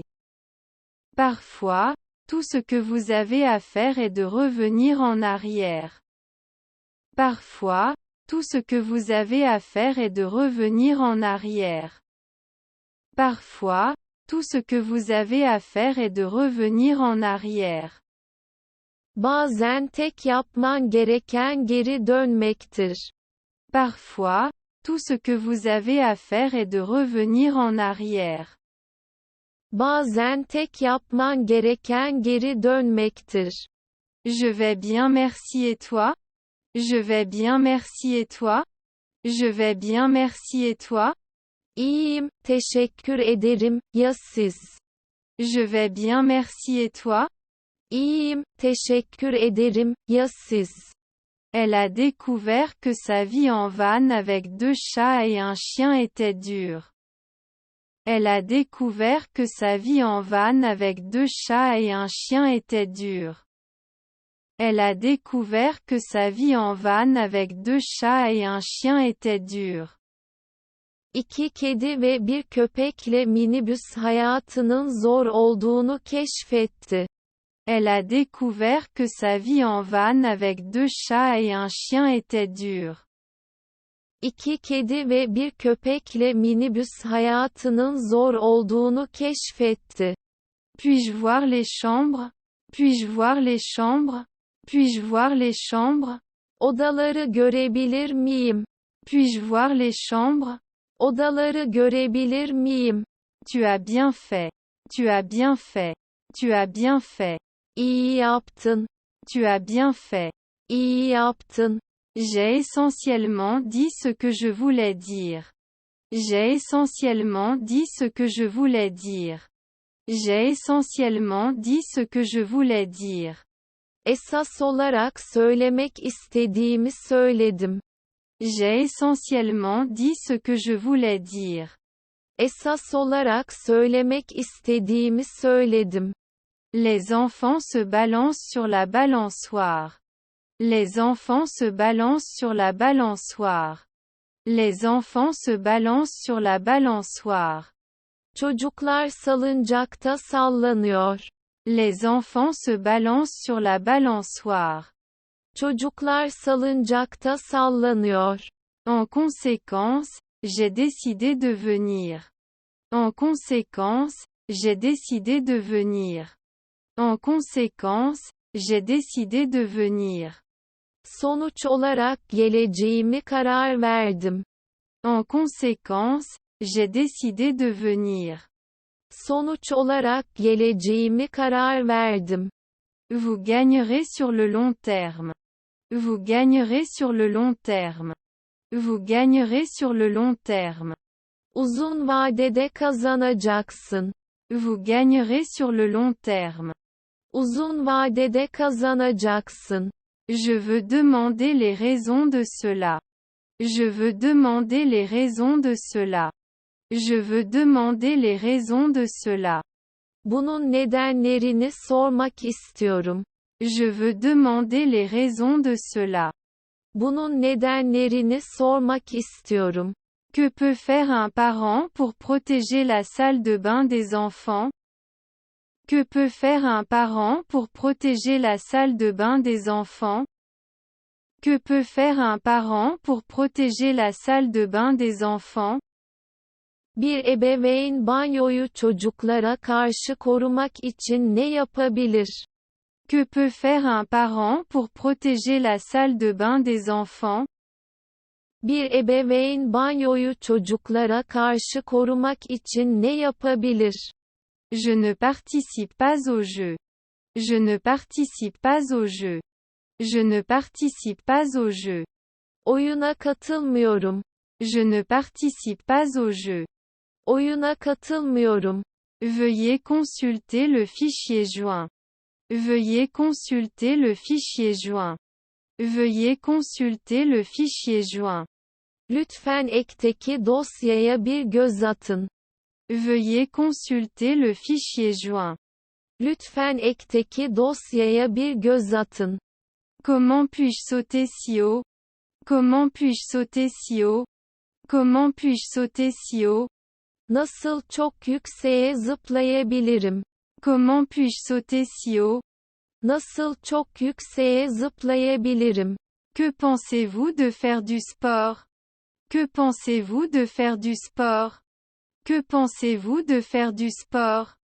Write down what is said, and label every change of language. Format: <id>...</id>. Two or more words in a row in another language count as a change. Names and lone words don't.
<fr>Parfois, tout ce que vous avez à faire est de revenir en arrière. Parfois, tout ce que vous avez à faire est de revenir en arrière. Parfois, tout ce que vous avez à faire est de revenir en arrière.</fr> <tr>Bazen tek yapman gereken geri dönmektir.</tr> <fr>Parfois, tout ce que vous avez à faire est de revenir en arrière.</fr> <tr>Bazen tek yapman gereken geri dönmektir.</tr> <fr>Je vais bien merci et toi? Je vais bien merci et toi? Je vais bien merci et toi?</fr> <tr>İyiyim, teşekkür ederim, ya siz?</tr> <fr>Je vais bien merci et toi?</fr> <tr>İyiyim, teşekkür ederim, ya siz?</tr> <fr>Elle a découvert que sa vie en van avec 2 chats et un chien était dure. Elle a découvert que sa vie en van avec 2 chats et un chien était dure. Elle a découvert que sa vie en van avec 2 chats et un chien était dure.</fr> <tr>İki kedi ve bir köpekle minibüs hayatının zor olduğunu keşfetti.</tr> <fr>Elle a découvert que sa vie en van avec 2 chats et un chien était dure.</fr> <tr>İki kedi ve bir köpekle minibüs hayatının zor olduğunu keşfetti.</tr> <fr>Puis-je voir les chambres? Puis-je voir les chambres? Puis-je voir les chambres?</fr> <tr>Odaları görebilir miyim?</tr> <fr>Puis-je voir les chambres?</fr> <tr>Odaları görebilir miyim?</tr> <fr>Tu as bien fait. Tu as bien fait. Tu as bien fait.</fr> <tr>İyi yaptın.</tr> <fr>Tu as bien fait.</fr> <tr>İyi yaptın.</tr> <fr>J'ai essentiellement dit ce que je voulais dire. J'ai essentiellement dit ce que je voulais dire. J'ai essentiellement dit ce que je voulais dire.</fr> <tr>Esas olarak söylemek istediğimi söyledim.</tr> <fr>J'ai essentiellement dit ce que je voulais dire.</fr> <tr>Esas olarak söylemek istediğimi söyledim.</tr> <fr>Les enfants se balancent sur la balançoire. Les enfants se balancent sur la balançoire. Les enfants se balancent sur la balançoire.</fr> <tr>Çocuklar salıncakta sallanıyor.</tr> <fr>Les enfants se balancent sur la balançoire.</fr> <tr>Çocuklar salıncakta sallanıyor.</tr> <fr>En conséquence, j'ai décidé de venir. En conséquence, j'ai décidé de venir. En conséquence, j'ai décidé de venir.</fr> <tr>Sonuç olarak geleceğimi karar verdim.</tr> <fr>En conséquence, j'ai décidé de venir.</fr> <tr>Sonuç olarak geleceğimi karar verdim.</tr> <fr>Vous gagnerez sur le long terme. Vous gagnerez sur le long terme. Vous gagnerez sur le long terme.</fr> <tr>Uzun vadede kazanacaksın.</tr> <fr>Vous gagnerez sur le long terme.</fr> <tr>Uzun vadede kazanacaksın.</tr> <fr>Je veux demander les raisons de cela. Je veux demander les raisons de cela. Je veux demander les raisons de cela.</fr> <tr>Bunun nedenlerini sormak istiyorum.</tr> <fr>Je veux demander les raisons de cela.</fr> <tr>Bunun nedenlerini sormak istiyorum.</tr> <fr>Que peut faire un parent pour protéger la salle de bain des enfants? Que peut faire un parent pour protéger la salle de bain des enfants? Que peut faire un parent pour protéger la salle de bain des enfants?</fr> <tr>Bir ebeveyn banyoyu çocuklara karşı korumak için ne yapabilir?</tr> <fr>Que peut faire un parent pour protéger la salle de bain des enfants?</fr> <tr>Bir ebeveyn banyoyu çocuklara karşı korumak için ne yapabilir?</tr> <fr>Je ne participe pas au jeu. Je ne participe pas au jeu. Je ne participe pas au jeu.</fr> <tr>Oyuna katılmıyorum.</tr> <fr>Je ne participe pas au jeu.</fr> <tr>Oyuna katılmıyorum.</tr> <fr>Veuillez consulter le fichier joint. Veuillez consulter le fichier joint. Veuillez consulter le fichier joint.</fr> <tr>Lütfen ekteki dosyaya bir göz atın.</tr> <fr>Veuillez consulter le fichier joint.</fr> <tr>Lütfen ekteki dosyaya bir göz atın.</tr> <fr>Comment puis-je sauter si haut? Comment puis-je sauter si haut? Comment puis-je sauter si haut?</fr> <tr>Nasıl çok yükseğe zıplayabilirim?</tr> <fr>Comment puis-je sauter si haut?</fr> <tr>Nasıl çok yükseğe zıplayabilirim?</tr> <fr>Que pensez-vous de faire du sport? Que pensez-vous de faire du sport? Que pensez-vous de faire du sport?</fr>